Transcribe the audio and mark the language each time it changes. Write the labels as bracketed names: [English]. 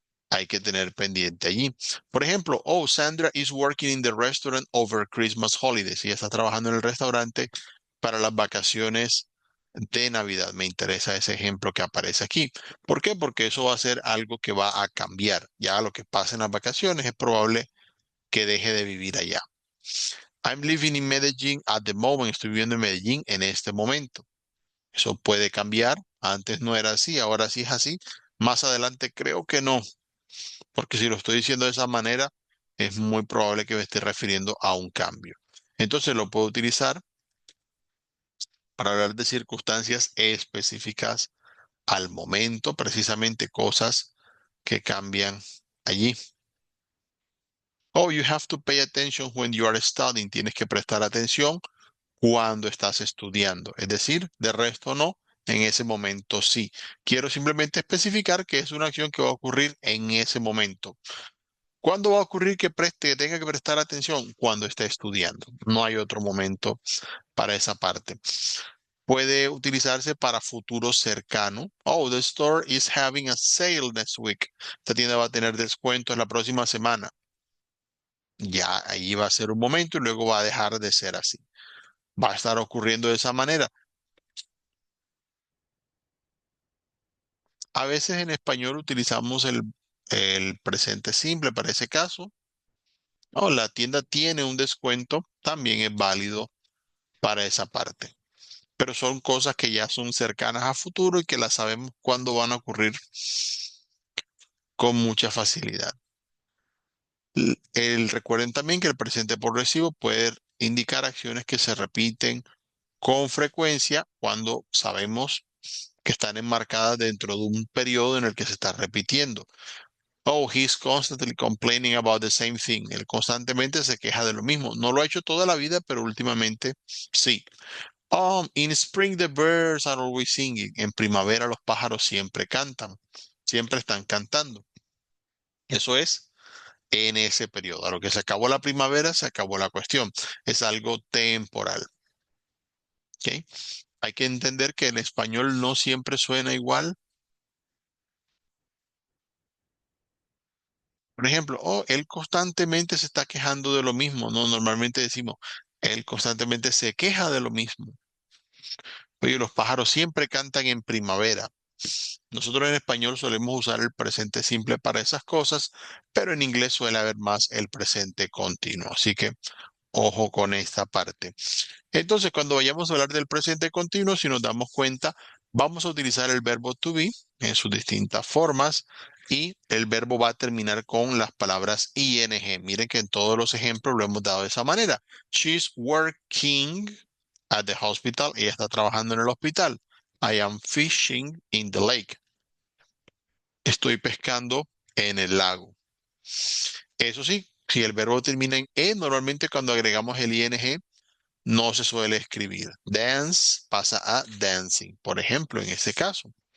[Spanish] Hay que tener pendiente allí. Por ejemplo, oh, [English] Sandra is working in the restaurant over Christmas holidays. [Spanish] Ella está trabajando en el restaurante para las vacaciones de Navidad. Me interesa ese ejemplo que aparece aquí. ¿Por qué? Porque eso va a ser algo que va a cambiar. Ya lo que pasa en las vacaciones es probable que deje de vivir allá. [English] I'm living in Medellín at the moment. [Spanish] Estoy viviendo en Medellín en este momento. Eso puede cambiar. Antes no era así, ahora sí es así. Más adelante creo que no. Porque si lo estoy diciendo de esa manera, es muy probable que me esté refiriendo a un cambio. Entonces lo puedo utilizar para hablar de circunstancias específicas al momento, precisamente cosas que cambian allí. [English] Oh, you have to pay attention when you are studying. [Spanish] Tienes que prestar atención cuando estás estudiando. Es decir, de resto no, en ese momento sí. Quiero simplemente especificar que es una acción que va a ocurrir en ese momento. ¿Cuándo va a ocurrir que tenga que prestar atención? Cuando esté estudiando. No hay otro momento para esa parte. Puede utilizarse para futuro cercano. [English] Oh, the store is having a sale next week. [Spanish] Esta tienda va a tener descuento en la próxima semana. Ya ahí va a ser un momento y luego va a dejar de ser así. Va a estar ocurriendo de esa manera. A veces en español utilizamos el presente simple para ese caso. Oh, la tienda tiene un descuento. También es válido para esa parte. Pero son cosas que ya son cercanas a futuro y que las sabemos cuándo van a ocurrir con mucha facilidad. Recuerden también que el presente progresivo puede indicar acciones que se repiten con frecuencia cuando sabemos que están enmarcadas dentro de un periodo en el que se está repitiendo. [English] Oh, he's constantly complaining about the same thing. [Spanish] Él constantemente se queja de lo mismo. No lo ha hecho toda la vida, pero últimamente sí. [English] In spring the birds are always singing. [Spanish] En primavera los pájaros siempre cantan, siempre están cantando. Eso es en ese periodo. A lo que se acabó la primavera, se acabó la cuestión. Es algo temporal. ¿Ok? Hay que entender que el español no siempre suena igual. Por ejemplo, oh, él constantemente se está quejando de lo mismo. No, normalmente decimos, él constantemente se queja de lo mismo. Oye, los pájaros siempre cantan en primavera. Nosotros en español solemos usar el presente simple para esas cosas, pero en inglés suele haber más el presente continuo. Así que ojo con esta parte. Entonces, cuando vayamos a hablar del presente continuo, si nos damos cuenta, Vamos a utilizar el verbo to be en sus distintas formas y el verbo va a terminar con las palabras ing. Miren que en todos los ejemplos lo hemos dado de esa manera. [English] She's working at the hospital. [Spanish] Ella está trabajando en el hospital. [English] I am fishing in the lake. [Spanish] Estoy pescando en el lago. Eso sí, si el verbo termina en e, normalmente cuando agregamos el ing no se suele escribir. Dance pasa a dancing, por ejemplo, en este caso.